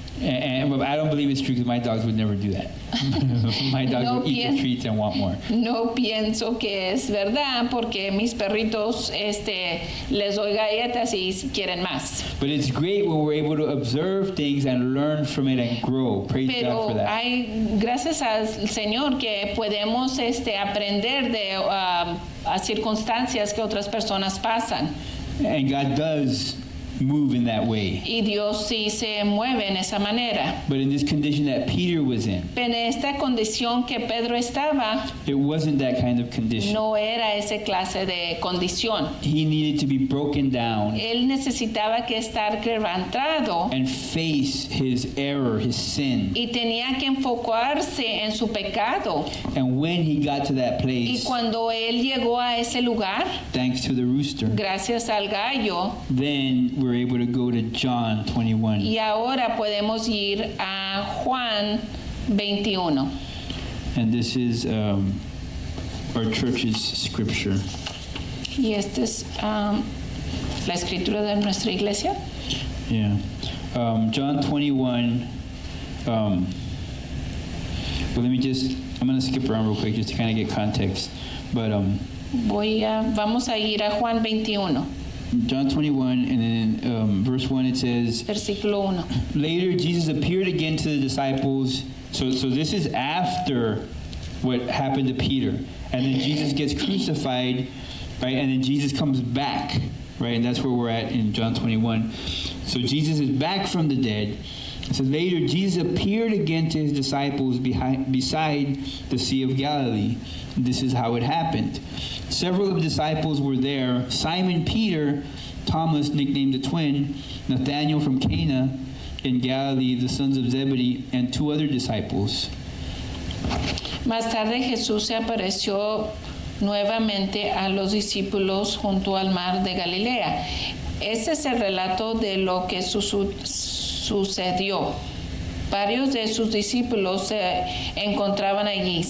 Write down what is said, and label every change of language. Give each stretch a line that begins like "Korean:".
English: And I don't believe it's true because my dogs would never do that. My dogs would eat the treats and want more.
Spanish: No pienso que es verdad porque mis perritos les doy galletas y quieren más.
English: But it's great when we're able to observe things and learn from it and grow. Praise God
Spanish: Pero
English: for that.
Spanish: hay gracias al Señor que podemos aprender de a circunstancias que otras personas pasan.
English: And God does move in that way.
Spanish: Y Dios sí se mueve en esa manera.
English: But in this condition that Peter was in,
Spanish: En esta condición que Pedro estaba,
English: it wasn't that kind of condition.
Spanish: no era esa clase de condición.
English: He needed to be broken down
Spanish: Él necesitaba que estar quebrantado
English: and face his error, his sin.
Spanish: y tenía que enfocarse en su pecado.
English: And when he got to that
Spanish: Y
English: place,
Spanish: cuando él llegó a ese lugar,
English: thanks to the rooster,
Spanish: gracias al gallo,
English: then we're able to go to John 21.
Spanish: y ahora podemos ir a Juan 21.
English: And this is our church's scripture.
Spanish: Y esta es la escritura de nuestra iglesia.
English: Yeah. John 21. Well, I'm going to skip around real quick just to kind of get context. But
Spanish: Vamos a ir a Juan 21,
English: John 21, and then verse 1, it says,
Spanish: versículo 1.
English: Later, Jesus appeared again to the disciples. So this is after what happened to Peter. And then Jesus gets crucified, right? And then Jesus comes back, right? And that's where we're at in John 21. So Jesus is back from the dead. It says, later, Jesus appeared again to his disciples beside the Sea of Galilee. This is how it happened. Several of the disciples were there. Simon Peter, Thomas, nicknamed the twin, Nathanael from Cana in Galilee, the sons of Zebedee, and two other disciples.
Spanish: Más tarde Jesús se apareció nuevamente a los discípulos junto al mar de Galilea. Este es el relato de lo que sucedió. Varios de sus discípulos se encontraban allí.